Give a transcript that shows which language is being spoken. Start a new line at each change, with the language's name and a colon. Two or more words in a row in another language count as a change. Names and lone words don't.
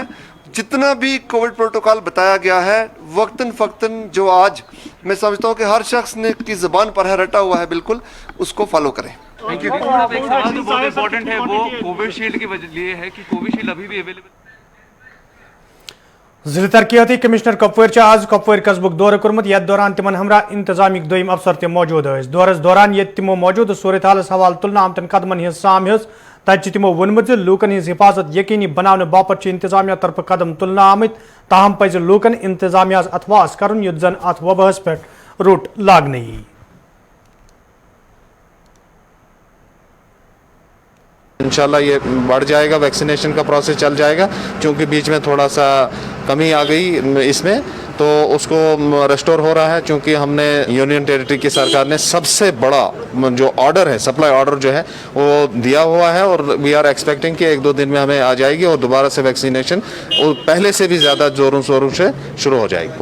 Hindi: जितना भी
English: Covid protocol
Hindi: बताया गया है वक्तन फ़क्तन जो आज मैं समझता हूँ कि हर शख्स ने की ज़बान पर है, रटा हुआ है, बिल्कुल उसको फॉलो करें।
English: thank you.
Hindi: एक सवाल जो बहुत इंपॉर्टेंट है वो कोविशील्ड के लिए है कि कोविशील्ड अभी भी अवेलेबल।
Kashmiri: जिला तरक्याती कमिश्नर कपवार आज कपवार कस्बुक दौर कर्मुत, यथ दौरान तिमन हमरा इंतजामिक दोयम अफसर तम मौजूद थे। दौरस दौरान ये तिमो मौजूद सूरत हालस हवाल तुलना आमतन कदमन हज साम हज। तत तिमो वोनमुत लूकन हज हिफाजत यकीनी बनाने बापत इंतजामिया तरफ कदम तुलना आमत, ताहम पज लूकन इंतजामिया अथवास कर युत जन अथ वबहस पे रोट लागन।
Hindi: इंशाल्लाह ये बढ़ जाएगा, वैक्सीनेशन का प्रोसेस चल जाएगा, क्योंकि बीच में थोड़ा सा कमी आ गई इसमें, तो उसको रेस्टोर हो रहा है। क्योंकि हमने
English: union territory
Hindi: की सरकार ने सबसे बड़ा जो ऑर्डर है,
English: supply order
Hindi: जो है वो दिया हुआ है, और
English: we are expecting
Hindi: कि 1-2 दिन में हमें आ जाएगी और दोबारा से वैक्सीनेशन पहले से भी ज़्यादा जोरों शोरों से शुरू हो जाएगी।